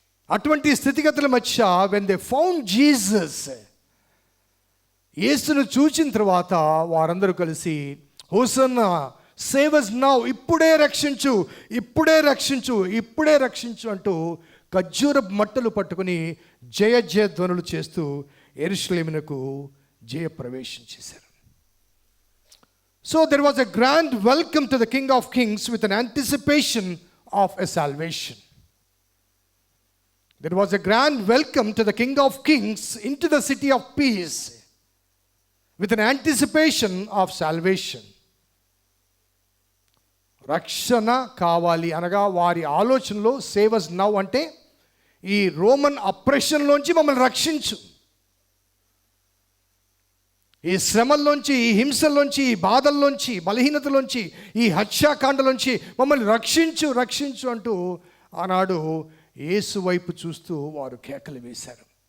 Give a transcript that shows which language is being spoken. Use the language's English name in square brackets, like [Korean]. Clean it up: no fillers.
[Telugu] అటువంటి స్థితిగతుల మధ్య [English] when they found Jesus, [Telugu] యేసును చూచిన తర్వాత వారందరూ కలిసి హోసన్నా [English] save us now, [Telugu] ఇప్పుడే రక్షించు, ఇప్పుడే రక్షించు, ఇప్పుడే రక్షించు అంటూ ఖర్జూరపు మట్టలు పట్టుకుని జయ జయ ధ్వనులు చేస్తూ యెరూషలేమునకు జయ ప్రవేశం చేశారు. [English] So there was a grand welcome to the King of Kings with an anticipation of a salvation. There was a grand welcome to the King of Kings into the city of peace with an anticipation of salvation. [Telugu] రక్షణ కావాలి అనగా వారి ఆలోచనలో [English] save us now [Telugu] అంటే ఈ Roman అప్రెషన్లోంచి మమ్మల్ని రక్షించు, ఈ శ్రమల్లోంచి, ఈ హింసల్లోంచి, ఈ బాధల్లోంచి, బలహీనతలోంచి, ఈ హత్యాకాండలోంచి మమ్మల్ని రక్షించు, రక్షించు అంటూ ఆనాడు యేసు వైపు చూస్తూ వారు కేకలు వేశారు.